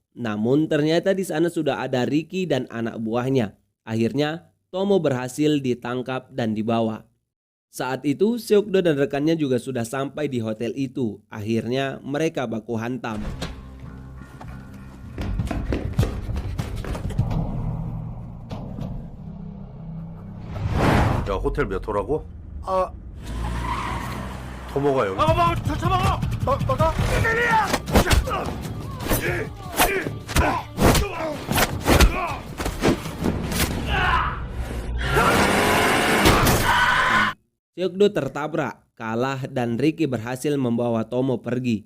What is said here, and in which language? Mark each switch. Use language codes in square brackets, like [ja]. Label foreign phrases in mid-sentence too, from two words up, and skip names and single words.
[id] Namun ternyata di sana sudah ada Ricky dan anak buahnya. Akhirnya Tomo berhasil ditangkap dan dibawa. Saat itu Seokdo dan rekannya juga sudah sampai di hotel itu. Akhirnya mereka baku hantam. [ko] 야, 호텔 몇 호라고? 아, 토모가 여기. [id] Seokdo tertabrak, kalah dan Ricky berhasil membawa Tomo pergi.